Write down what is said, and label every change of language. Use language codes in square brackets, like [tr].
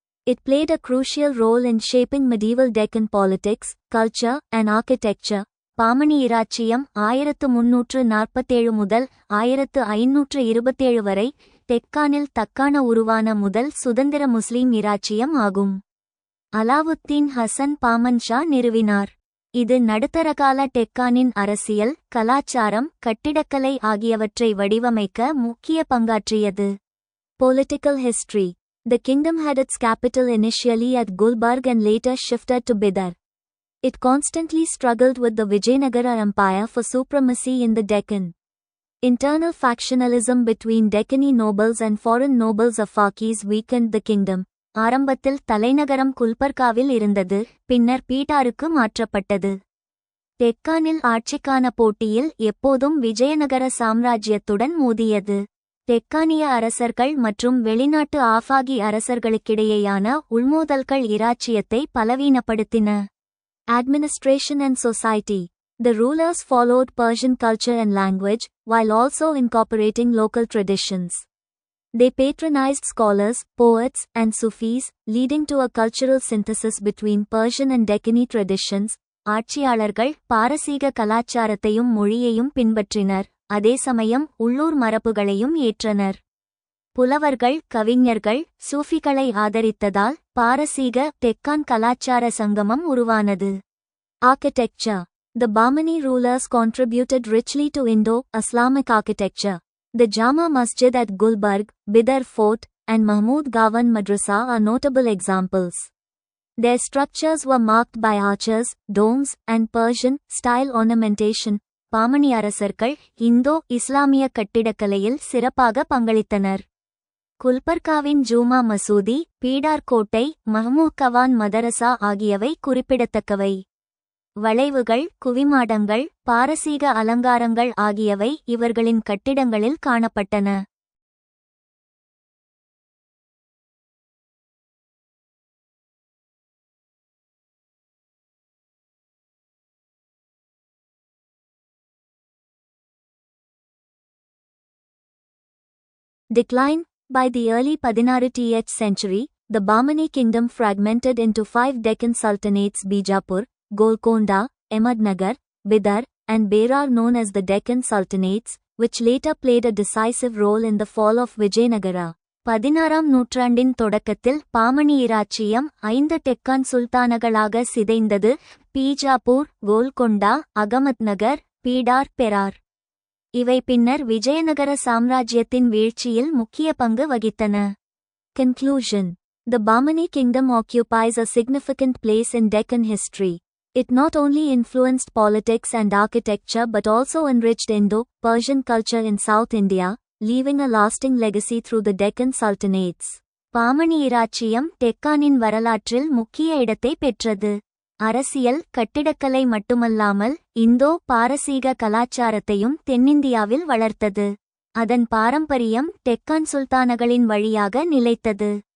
[en] It played a crucial role in shaping medieval Deccan politics, culture, and architecture. [ta] Pamani இராச்சியம் 1347 முதல் 1527 வரை தெக்கானில் தக்கான உருவான முதல் சுதந்திர முஸ்லீம் இராச்சியம் ஆகும். அலாவுத்தீன் ஹசன் பாமன் ஷா நிறுவினார். இது நடுத்தரகால டெக்கானின் அரசியல், கலாச்சாரம், கட்டிடக்கலை ஆகியவற்றை வடிவமைக்க முக்கிய பங்காற்றியது. [en] Political history. The kingdom had its capital initially at Gulbarg and later shifted to Bidar. It constantly struggled with the Vijayanagara Empire for supremacy in the Deccan. Internal factionalism between Deccani nobles and foreign nobles Afakis weakened the kingdom. [ta] ஆரம்பத்தில் தலைநகரம் குல்பர்காவில் இருந்தது, பின்னர் பீடாருக்கு மாற்றப்பட்டது. டெக்கானில் ஆட்சிக்கான போட்டியில் எப்போதும் விஜயநகர சாம்ராஜ்யத்துடன் மோதியது. தெற்கானிய அரசர்கள் மற்றும் வெளிநாட்டு ஆஃபாகி அரசர்களுக்கிடையேயான உள்மோதல்கள் இராச்சியத்தை பலவீனப்படுத்தின. [en] Administration and society. The rulers followed Persian culture and language, while also incorporating local traditions. They patronized scholars, poets, and Sufis, leading to a cultural synthesis between Persian and Deccani traditions. [ta] ஆட்சியாளர்கள் பாரசீக கலாச்சாரத்தையும் மொழியையும் பின்பற்றினர், அதே சமயம் உள்ளூர் மரபுகளையும் ஏற்றனர். புலவர்கள், கவிஞர்கள், சூஃபிகளை ஆதரித்ததால் பாரசீக தெக்கான் கலாச்சார சங்கமம் உருவானது. [en] Architecture. The Bahmani rulers contributed richly to Indo-Islamic architecture. The Jama Masjid at Gulbarg, Bidar Fort, and Mahmud Gawan Madrasa are notable examples. Their structures were marked by arches, domes, and Persian-style ornamentation. [ta] Pamani அரசர்கள் இந்தோ-இஸ்லாமிய கட்டிடக்கலையில் சிறப்பாக பங்களித்தனர். குல்பர்காவின் ஜூமா மசூதி, பீடார் கோட்டை, Mahmoud Gawan மதரசா ஆகியவை குறிப்பிடத்தக்கவை. வளைவுகள், குவிமாடங்கள், பாரசீக அலங்காரங்கள் ஆகியவை இவர்களின் கட்டிடங்களில் காணப்பட்டன. [en] Decline. By the early 16th century, the Bahmani kingdom fragmented into 5 Deccan sultanates: Bijapur, Golconda, Ahmednagar, Bidar, and Berar, known as the Deccan Sultanates, which later played a decisive role in the fall of Vijayanagara. [ta] 16ஆம் நூற்றாண்டின் தொடக்கத்தில் பாமணி இராச்சியம் 5 டெக்கான் சுல்தானகளாக சிதைந்தது: பீஜாப்பூர், கோல்கொண்டா, அகமத்நகர், பீடார், பெரார். இவை பின்னர் விஜயநகர சாம்ராஜ்யத்தின் வீழ்ச்சியில் முக்கிய பங்கு வகித்தன. [en] Conclusion. The Bahmani kingdom occupies a significant place in Deccan history. It not only influenced politics and architecture but also enriched Indo-Persian culture in South India, leaving a lasting legacy through the Deccan Sultanates. [ta] Pamani இராச்சியம் டெக்கானின் வரலாற்றில் முக்கிய இடத்தை பெற்றது. அரசியல், கட்டிடக்கலை மட்டுமல்லாமல் இந்தோ பாரசீக கலாச்சாரத்தையும் தென்னிந்தியாவில் வளர்த்தது. அதன் பாரம்பரியம் டெக்கான் சுல்தானகளின் வழியாக நிலைத்தது.